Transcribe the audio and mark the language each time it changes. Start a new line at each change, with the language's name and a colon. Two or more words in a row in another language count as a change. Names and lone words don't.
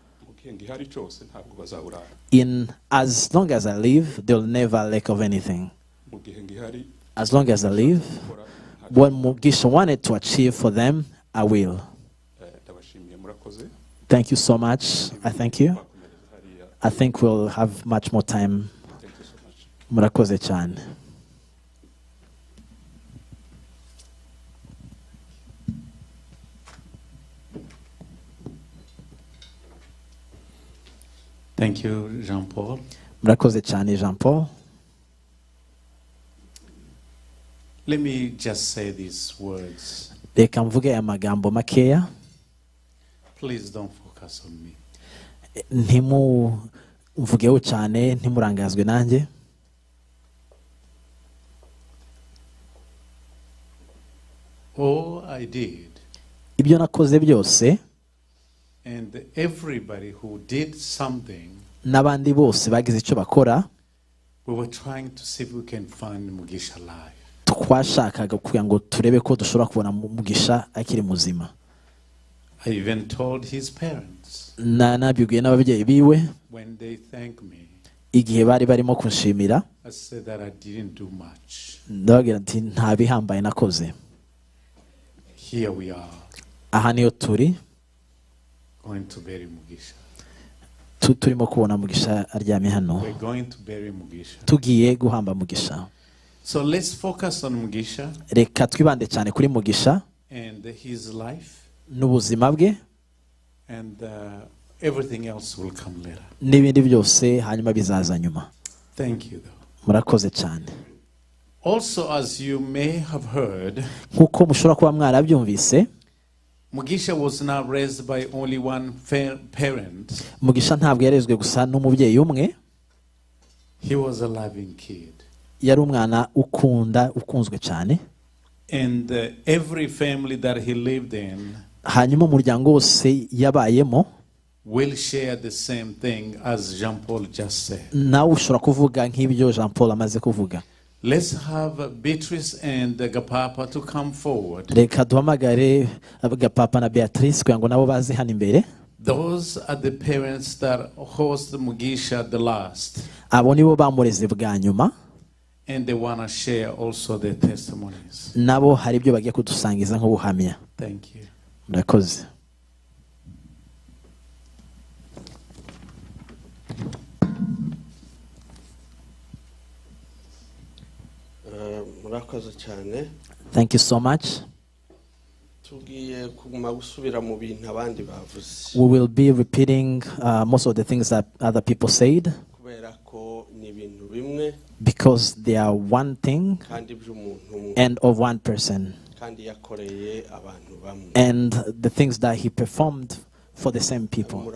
English: In as long as I live, they'll never lack of anything. As long as I live, what Mugisha wanted to achieve for them, I will. Thank you so much. I thank you. I think we'll have much more time.
Kinyarwanda: Murakoze cyane.
English: Thank you, Jean-Paul.
Kinyarwanda: Murakoze cyane, Jean-Paul.
English: Let me just say these words.
Kinyarwanda: Reka mvuge amagambo makeya.
English: Please don't focus on me.
Kinyarwanda: Ntimumvugeho cyane, ntimurangazwe nanjye.
English: All I did,
Kinyarwanda: ibyo nakoze byose,
English: and everybody who did something,
Kinyarwanda: n'abandi bose bagize icyo bakora,
English: we were trying to see if we can find Mugisha alive.
Kinyarwanda: Twashakaga kugira ngo turebe ko dushobora kubona Mugisha akiri muzima.
English: I even told his parents.
Kinyarwanda: Nabibwiye n'ababyeyi biwe.
English: When they thank me,
Kinyarwanda: igihe bari barimo kunshimira,
English: I said that I didn't do much.
Kinyarwanda: Ndababwira nti nta bihambaye nakoze.
English: Here we are.
Kinyarwanda: Aha niyo turi.
English: Going to bury Mugisha.
Kinyarwanda: Turimo kubona Mugisha aryamye hano.
English: We're going to bury Mugisha.
Kinyarwanda: Tugiye guhamba Mugisha.
English: So let's focus on Mugisha.
Kinyarwanda: Reka twibande cyane kuri Mugisha.
English: And his life.
Kinyarwanda: N'ubuzima bwe.
English: And everything else will come later.
Kinyarwanda: N'ibindi byose hanyuma bizaza nyuma.
English: Thank you though.
Kinyarwanda: Murakoze cyane.
English: Also, as you may have heard,
Kinyarwanda: nkuko mushobora kuba mwarabyumvise,
English: Mugisha was not raised by only one parent.
Kinyarwanda: Mugisha ntabwo yarezwe gusa n'umubyeyi umwe.
English: He was a loving kid.
Kinyarwanda: Yari umwana ukunzwe cyane.
English: And every family that he lived in,
Kinyarwanda: hanyuma umuryango wose yabayemo,
English: will share the same thing as Jean-Paul just said.
Kinyarwanda: Nawe ushobora kuvuga nk'ibyo Jean-Paul amaze kuvuga.
English: Let's have Beatrice and Gapapa to come forward.
Kinyarwanda: Reka duhamagare Gapapa na Beatrice kugira ngo nabo baze hano imbere.
English: Those are the parents that host Mugisha the last.
Kinyarwanda: Abo nibo bamureze bwa nyuma.
English: And they want to share also their testimonies.
Kinyarwanda: Nabo hari ibyo bagiye kudusangiza nk'ubuhamya.
English: Thank you. Murakoze. Thank you so much. We will be repeating most of the things that other people said, because they are one thing and of one person, and the things that he performed for the same people.